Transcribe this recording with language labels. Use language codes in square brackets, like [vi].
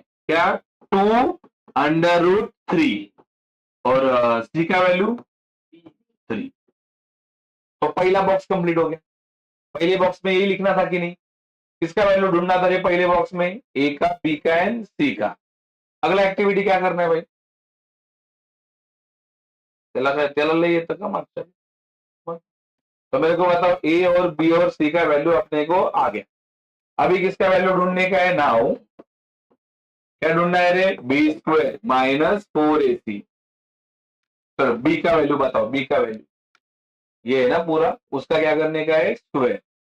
[hi] क्या? 2√3 और c का वैल्यू 3। तो पहला बॉक्स कंप्लीट हो गया। पहले बॉक्स में यही लिखना था कि नहीं? किसका वैल्यू ढूंढना था रे पहले बॉक्स में? ए का, बी का एंड सी का। अगला एक्टिविटी क्या करना है भाई? [mr] त्याला लय येतं का मागच्या? [hi] तो मेरे को बताओ ए और बी और सी का वैल्यू अपने को आ गया। अभी किसका वैल्यू ढूंढने का है? नाउ क्या ढूंढना है रे? B square minus 4ac। चलो बी का वैल्यू बताओ, बी का वैल्यू ये है ना पूरा, उसका क्या करने का है? स्क्वायर।